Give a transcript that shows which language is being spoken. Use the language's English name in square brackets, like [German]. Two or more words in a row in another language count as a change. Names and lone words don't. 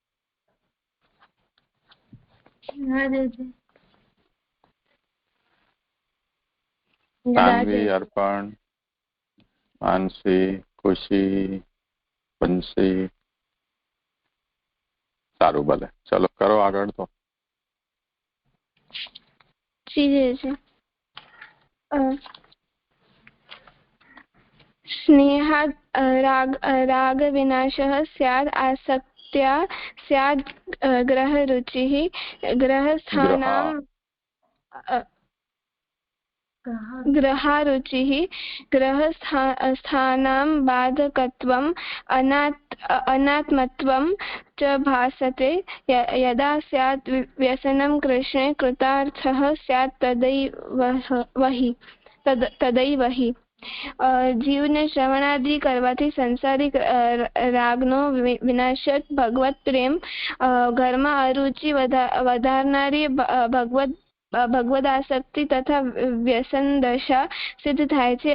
[Gujarati] સાનવી, અર્પણ, માનસી, ખુશી, બંસી. સારું, ભલે, ચલો કરો આગળ. તો [Sanskrit] रुचि स्नेहात् राग विनाशः स्यात् आसक्त्या स्यात् ग्रहरुचिः ग्रहारुचिः ग्रहस्थानां बाधकत्वम् अनात्मत्वं च भासते यदा स्यात् व्यसनं कृष्णे कृतार्थः स्यात् तदैव हि [Gujarati] જીવને શ્રવણાદિ કરવાથી સંસારિક રાગનો વિનાશ ભગવત પ્રેમ ઘરમાં અરુચિ વધારનારી ભગવદ આસક્તિ તથા વ્યસન દશા સિદ્ધ થાય છે.